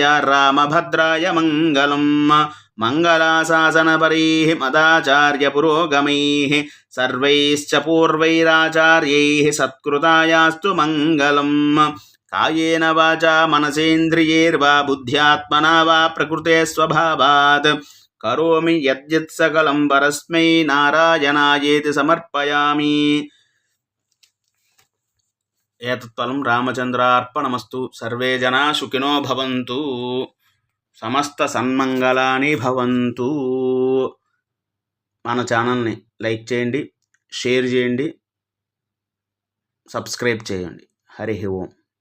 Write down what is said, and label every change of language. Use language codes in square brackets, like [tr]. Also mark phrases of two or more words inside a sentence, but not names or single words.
[sa] रामभद्राय मङ्गलम् मङ्गलाशासनपरैः मदाचार्यपुरोगमैः सर्वैश्च पूर्वैराचार्यैः सत्कृतायास्तु मङ्गलम् कायेन वाचा मनसेन्द्रियैर्वा बुद्ध्यात्मना वा प्रकृते स्वभावात् करोमि यद्यत् सकलं परस्मै नारायणायेति समर्पयामि। एतत्फलं रामचन्द्रार्पणमस्तु। सर्वे जना सुखिनो भवन्तु, సమస్త సన్మంగళాని భవంతు. [te] మన ఛానల్ని లైక్ చేయండి, షేర్ చేయండి, సబ్స్క్రైబ్ చేయండి. హరి ఓం.